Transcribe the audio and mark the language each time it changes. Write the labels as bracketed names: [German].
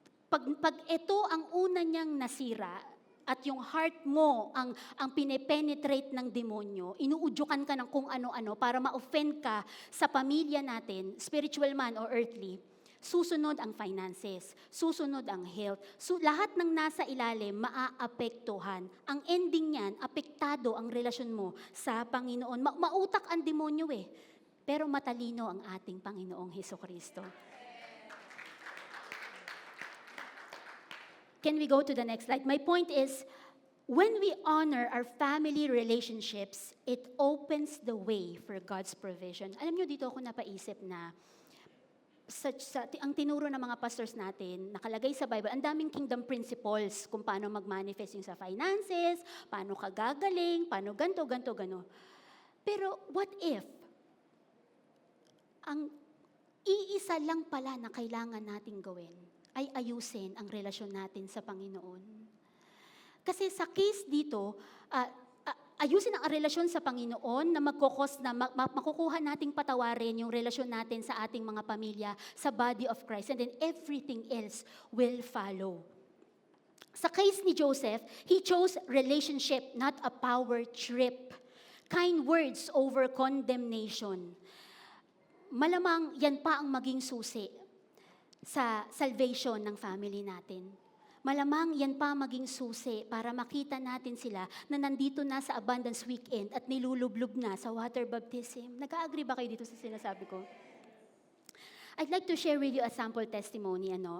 [Filipino] Pag ito ang una niyang nasira, at yung heart mo ang pine-penetrate ng demonyo, inuudyukan ka ng kung ano-ano para ma-offend ka sa pamilya natin, spiritual man or earthly, susunod ang finances, susunod ang health. So, lahat ng nasa ilalim, maaapektuhan. Ang ending niyan, apektado ang relasyon mo sa Panginoon. Mautak ang demonyo pero matalino ang ating Panginoong Hesukristo. [English] Can we go to the next slide? My point is, when we honor our family relationships, it opens the way for God's provision. [Filipino] Alam niyo, dito ako napaisip na ang tinuro ng mga pastors natin, nakalagay sa Bible, ang daming kingdom principles kung paano mag-manifest yung sa finances, paano ka gagaling, paano ganto. Pero [English] what if, [Filipino] ang iisa lang pala na kailangan nating gawin ay ayusin ang relasyon natin sa Panginoon. Kasi sa case dito, ayusin ang relasyon sa Panginoon na magkukos na makukuha nating patawarin yung relasyon natin sa ating mga pamilya, sa body of Christ, [English] and then everything else will follow. [Filipino] Sa case ni Joseph, [English] he chose relationship, not a power trip. Kind words over condemnation. [Filipino] Malamang yan pa ang maging susi sa salvation ng family natin. Malamang yan pa maging susi para makita natin sila na nandito na sa Abundance Weekend at nilulublob na sa water baptism. Nag-agree ba kayo dito sa sinasabi ko? [English] I'd like to share with you a sample testimony.